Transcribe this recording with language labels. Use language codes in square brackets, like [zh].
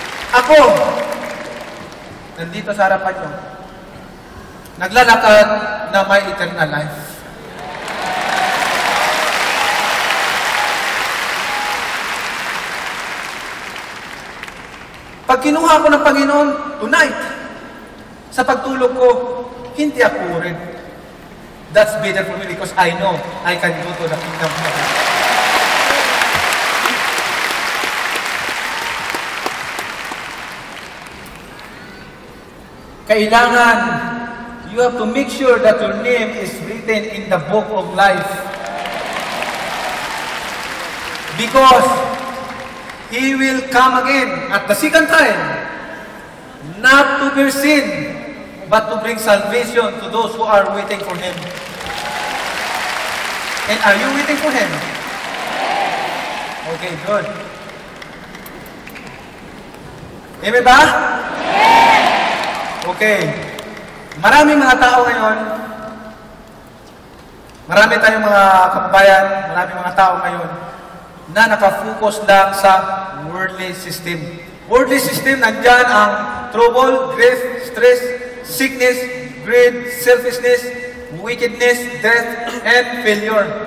[tl] Ako, nandito sa harapan nyo, naglalakad na may [en] eternal life. [tl] Pag kinuha ko ng Panginoon, tonight, sa pagtulog ko, hindi ako worried. [en] That's better for me because I know I can go to the kingdom of heaven. Kailangan, you have to make sure that your name is written in the book of life. Because He will come again at the second time, not to bear sin, but to bring salvation to those who are waiting for Him. And are you waiting for Him? Okay, good. [tl] Amen ba? [en] Okay. [tl] Maraming mga tao ngayon, marami tayong mga kababayan, maraming mga tao ngayon, na nakafocus lang sa worldly system. [en] Worldly system, nandyan ang trouble, grief, stress, sickness, greed, selfishness, wickedness, death, and failure.